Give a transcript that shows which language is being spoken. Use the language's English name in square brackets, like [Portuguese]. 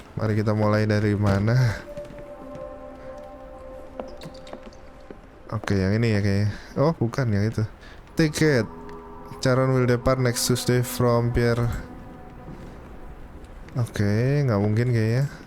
[Indonesian] Mari kita mulai dari mana? Oke, yang ini ya kayaknya. Oh, bukan yang itu. Ticket. [English] Charon will depart next Tuesday from Pier. [Indonesian] Oke, nggak mungkin kayaknya.